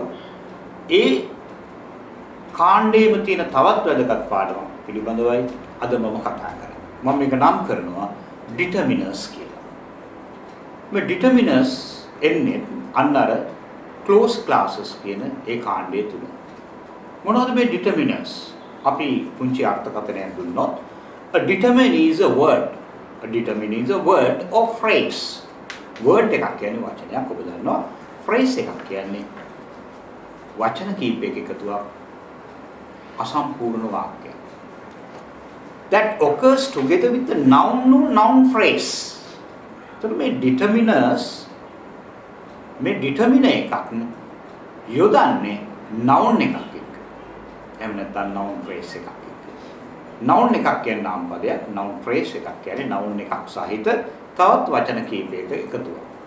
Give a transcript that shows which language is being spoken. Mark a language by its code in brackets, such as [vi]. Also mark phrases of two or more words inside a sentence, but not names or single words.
[si] ඒ කාණ්ඩයේම තියෙන තවත් වැදගත් පාඩමක් පිළිබඳවයි අද මම කතා කරන්නේ. මම මේක නම් කරනවා determiners කියලා. මේ determiners එන්නේ අන්නර [en] closed classes [si] කියන ඒ කාණ්ඩය තුල. මොනවද මේ determiners? අපි පුංචි අර්ථකථනයක් දුන්නොත් [en] a determine is a word. A determine is a word or phrase. [si] word එකක් කියන්නේ වචනයක් ඔබ දන්නවා. phrase එකක් කියන්නේ වචන කීපයක එකතුවක් අසම්පූර්ණ වාක්‍යයක්. [en] That occurs together with the noun phrase. [si] So මේ determiners මේ determiner එකක් යොදන්නේ noun එකක් එක්ක. එහෙම නැත්නම් [en] noun phrase [si] එකක් එක්ක. noun එකක් කියන්නේ නාම පදයක්, [en] noun phrase [si] එකක් කියන්නේ noun එකක් සහිත තවත් වචන කීපයක එකතුවක්.